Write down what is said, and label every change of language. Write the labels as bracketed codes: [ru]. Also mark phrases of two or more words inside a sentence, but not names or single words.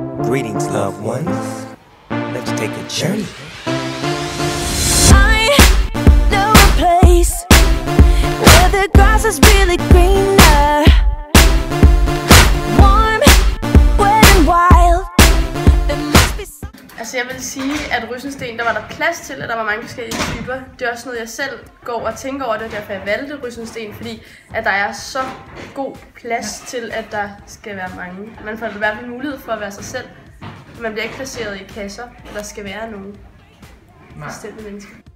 [en] Greetings, loved ones. Let's take a journey. I know a place where the grass is really greener, warm, wet and wild. There must be some... [da] Altså jeg vil sige, at Ryssensten, der var der plads til, at der var mange forskellige typer. Det er også noget, jeg selv går og tænker over, det er derfor jeg valgte Ryssensten, fordi at der er så god plads til, at der skal være mange. Man får i hvert fald mulighed for at være sig selv. Man bliver ikke placeret i kasser, og der skal være nogle bestemte mennesker.